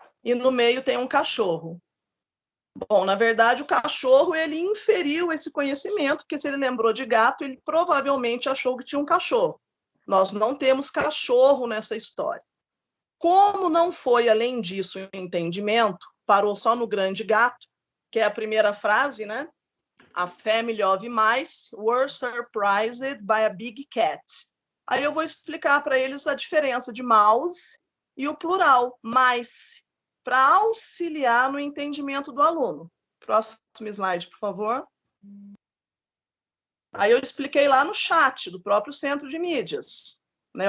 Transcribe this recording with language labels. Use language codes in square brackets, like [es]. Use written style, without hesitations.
[pt] E no meio tem um cachorro. Bom, na verdade, o cachorro, ele inferiu esse conhecimento, porque se ele lembrou de gato, ele provavelmente achou que tinha um cachorro. Nós não temos cachorro nessa história. Como não foi, além disso, o entendimento, parou só no grande gato, que é a primeira frase, né? [en] A family of mice were surprised by a big cat. [pt] Aí eu vou explicar para eles a diferença de mouse e o plural, mice, para auxiliar no entendimento do aluno. Próximo slide, por favor. Aí eu expliquei lá no chat do próprio Centro de Mídias, né?